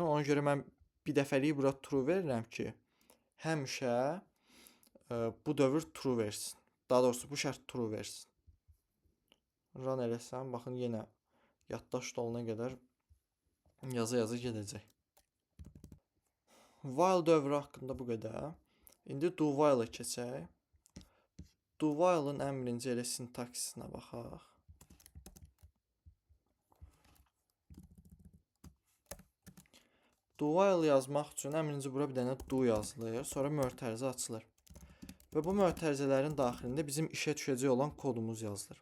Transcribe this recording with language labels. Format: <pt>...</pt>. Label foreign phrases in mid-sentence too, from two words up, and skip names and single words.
<az>Ona görə mən bir dəfəlik bura true verirəm ki, həmişə bu dövr true versin. Daha doğrusu bu şərt true versin. Run eləsəm, baxın yenə yaddaş dolana qədər yaza gedəcək. While dövrü haqqında bu qədər. İndi</az> <en>do while-a</en> <az>keçək.</az> <en>Do while-ın</en> <az>ən birinci elə sintaksinə baxaq.</az> <en>Do while</en> <az>yazmaq üçün ən birinci bura bir dənə do yazılır, sonra mötərizə açılır. Və bu mötərizələrin daxilində bizim işə düşəcək olan kodumuz yazılır.</az>